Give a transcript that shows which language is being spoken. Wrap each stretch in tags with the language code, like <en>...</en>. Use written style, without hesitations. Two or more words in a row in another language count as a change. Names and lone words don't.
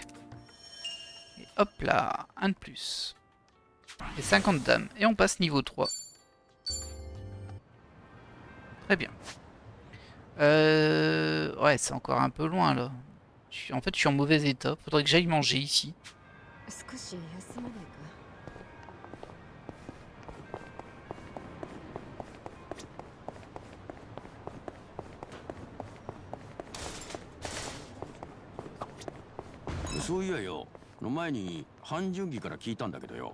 <fr>Et hop là, un de plus. Et 50 dames, et on passe niveau 3. Très bien. Ouais, c'est encore un peu loin là. En fait, je suis en mauvais état. Faudrait que j'aille manger ici.</fr> <ja>少し休まないか。そういやよ、の前に半純儀から聞いたんだけどよ。</ja>